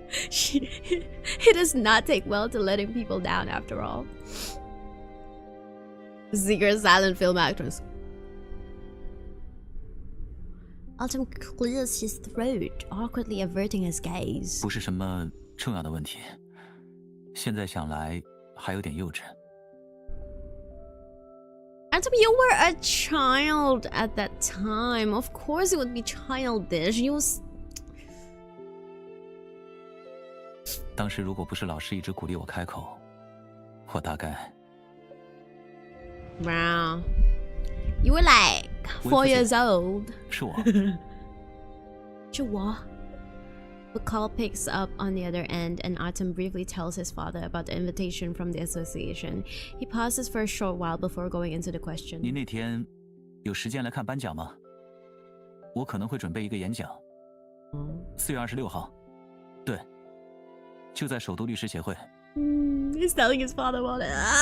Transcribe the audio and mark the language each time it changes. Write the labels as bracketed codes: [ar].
[en] He does not take well to letting people down after all. Secret silent film actress. Artem clears his throat, awkwardly averting his gaze. [zh] 不是什么重要的问题，现在想来还有点幼稚。 [en] Artem, you were a child at that time. Of course it would be childish. You was... [zh] 当时如果不是老师一直鼓励我开口，我大概。 [en] Wow. You were like 4 years old. [zh] 是我。是我。 [en] The call picks up on the other end, and Artem briefly tells his father about the invitation from the association. He pauses for a short while before going into the question. [zh] 您那天有时间来看颁奖吗？我可能会准备一个演讲。 4月26号，对，就在首都律师协会。 [en] He's telling his father about it.